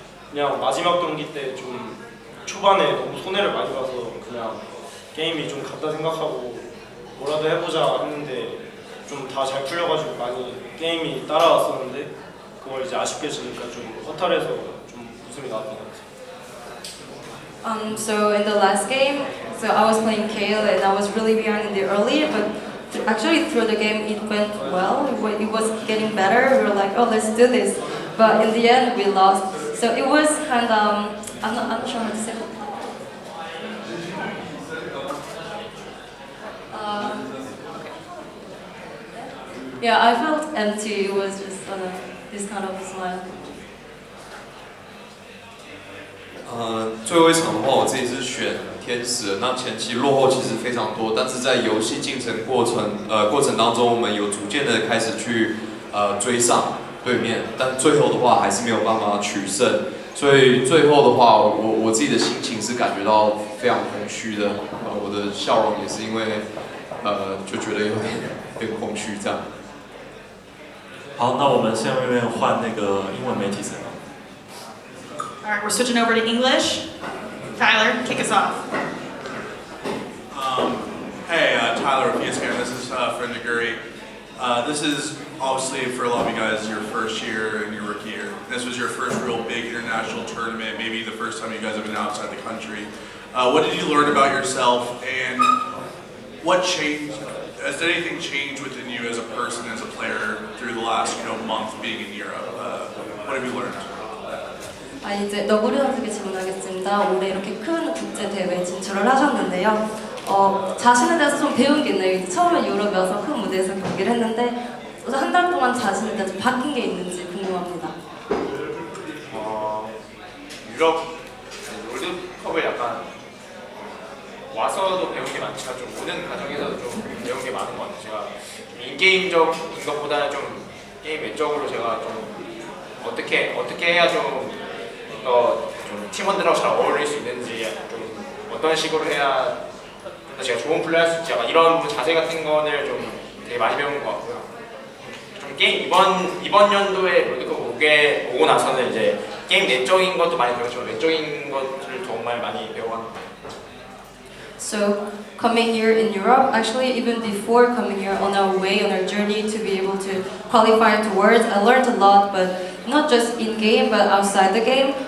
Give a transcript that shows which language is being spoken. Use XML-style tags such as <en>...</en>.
<ko>그냥 마지막 경기 때 좀 초반에 너무 손해를 많이 봐서 그냥 게임이 좀 갔다 생각하고 뭐라도 해보자 했는데 좀 다 잘 풀려가지고 많이 게임이 따라왔었는데 그걸 이제 아쉽게 지니까 좀 허탈해서 좀 웃음이 나왔던 것 같아요.</ko> <en>So in the last game, so I was playing Kale and I was really behind in the early, but actually through the game it went well. It was getting better. We were like, oh, let's do this. But in the end we lost. So it was kind of I'm not sure how to say it. Yeah, I felt empty. It was just this kind of smile.</en> <zh>最后一场的话，我自己是选天使。那前期落后其实非常多，但是在游戏进程过程当中，我们有逐渐的开始去追上对面，但最后的话还是没有办法取胜。所以最后的话，我自己的心情是感觉到非常空虚的。我的笑容也是因为就觉得有点空虚这样。好，那我们下面换那个英文媒体层。</zh> <en>All right, we're switching over to English. Tyler, kick us off. Hey, Tyler of ESPN. This is Friend Aguri. This is obviously for a lot of you guys your first year and your rookie year. This was your first real big international tournament, maybe the first time you guys have been outside the country. What did you learn about yourself, and what changed? Has anything changed within you as a person, as a player, through the last month being in Europe? What have you learned?</en> <ko>이제 너구리 선수에게 질문하겠습니다. 올해 이렇게 큰 국제 대회에 진출을 하셨는데요. 자신에 대해서 좀 배운 게 있나요? 처음에 유럽이어서 큰 무대에서 경기를 했는데 한 달 동안 자신에 대해서 바뀐 게 있는지 궁금합니다. 유럽 롤드컵을 약간 와서도 배운 게 많지만 좀 오는 과정에서도 좀 배운 게 많은 것 같아요. 제가 인게임적인 것보다는 좀 게임 외적으로 제가 좀 어떻게 해야 좀 팀원들하고 잘 어울릴 수 있는지, 좀 어떤 식으로 해야 좀 더 제가 좋은 플레이 할 수 있지, 약간 이런 자세 같은 거를 좀 되게 많이 배운 것 같고요. 좀 게임 이번 연도에 롤드컵 오고 나서는 이제 게임 내적인 것도 많이 배웠지만 외적인 것을 정말 많이 배워가는 것 같아요.</ko> <en>So coming here in Europe, actually even before coming here on our way, on our journey to be able to qualify towards, I learned a lot, but not just in game but outside the game.</en>